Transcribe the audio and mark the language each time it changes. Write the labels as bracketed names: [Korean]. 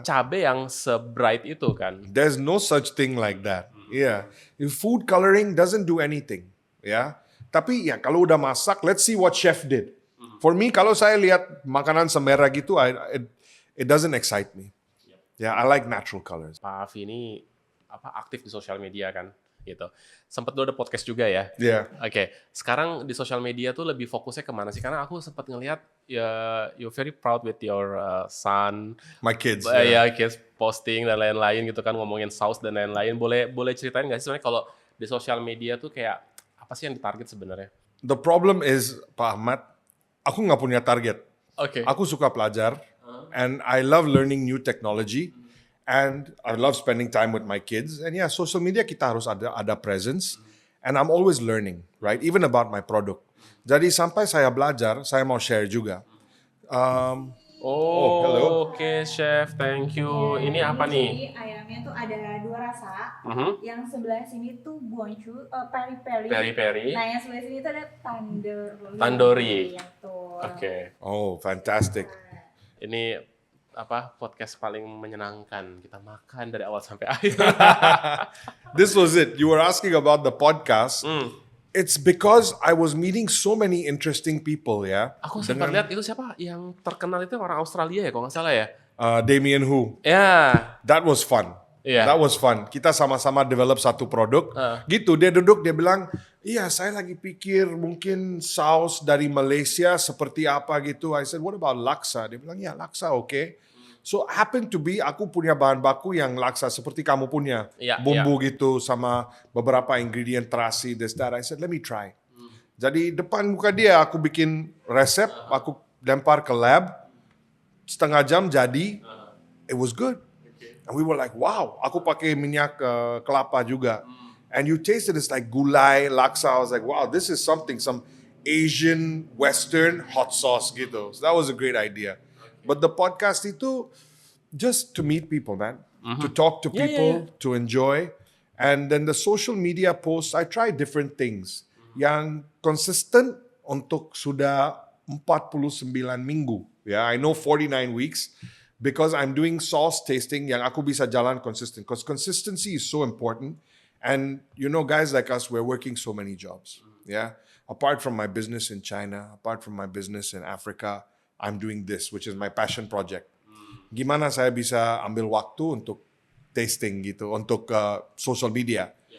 [Indonesian] cabai yang se-bright itu kan. [English] There's no such thing like that. Yeah. Food coloring doesn't do anything. Ya. [Indonesian] Tapi ya kalau udah masak, [English] let's see what chef did. For me, [Indonesian] kalau saya lihat makanan semerah gitu, [English] it doesn't excite me. Ya, I like natural colors. [Indonesian] Pak Afi ini aktif di sosial media kan, gitu. Sempat dulu ada podcast juga ya. [English] Yeah. [Indonesian] Oke, sekarang di sosial media tuh lebih fokusnya kemana sih? Karena aku sempat ngelihat ya, [English] you're very proud with your son, My kids. [Indonesian] ya kids posting dan lain-lain gitu kan, ngomongin saus dan lain-lain. Boleh ceritain nggak sih sebenarnya kalau di sosial media tuh kayak apa sih yang ditarget sebenarnya? [English] The problem is, [Indonesian] Pak Ahmad, aku nggak punya target. Oke. Aku suka pelajar, [English] and I love learning new technology, and I love spending time with my kids. And yeah, social media [Indonesian] kita harus ada [English] presence, and I'm always learning, right? Even about my product. [Indonesian] Jadi sampai saya belajar, saya mau share juga. [English] Hello. [Indonesian] Oke, chef, thank you. Ini apa nih? Jadi ayamnya tuh ada 2 rasa. Mhm. Yang sebelah sini tuh buangcu, peri-peri. Peri-peri. Nah, yang sebelah sini tuh ada Tandoori. Gitu. Oke. [English] Oh, fantastic. [Indonesian] Ini podcast paling menyenangkan. Kita makan dari awal sampai akhir. [English] This was it. You were asking about the podcast. It's because I was meeting so many interesting people, ya. [Indonesian] Aku sempat lihat itu siapa yang terkenal itu orang Australia ya, kalau nggak salah ya. Damien Hu. Ya. [English] That was fun. [Indonesian] Iya. [English] That was fun. [Indonesian] Kita sama-sama develop satu produk. Gitu, dia duduk, dia bilang, iya saya lagi pikir mungkin saus dari Malaysia seperti apa gitu. [English] I said, what about laksa? [Indonesian] Dia bilang, ya laksa oke. [English] So happen to be [Indonesian] aku punya bahan baku yang laksa seperti kamu punya. Iya, Bumbu gitu sama beberapa ingredient terasi, [English] this, that. I said, let me try. [Indonesian] Jadi depan muka dia aku bikin resep, aku lempar ke lab. Setengah jam jadi, [English] it was good. And we were like, wow, [Indonesian] aku pakai minyak kelapa juga. [English] And you taste it, it's like gulai, laksa. I was like, wow, this is something, some Asian, Western hot sauce gitu. So that was a great idea. But the podcast itu just to meet people, man. To talk to people, to enjoy. And then the social media posts, I try different things. [Indonesian] Yang consistent untuk sudah 49 minggu. [English] Yeah, I know 49 weeks. Because I'm doing sauce tasting [Indonesian] yang aku bisa jalan consistent. [English] Because consistency is so important. And you know, guys like us, we're working so many jobs. Yeah. Apart from my business in China, apart from my business in Africa, I'm doing this, which is my passion project. [Indonesian] Gimana saya bisa ambil waktu untuk tasting gitu, untuk social media.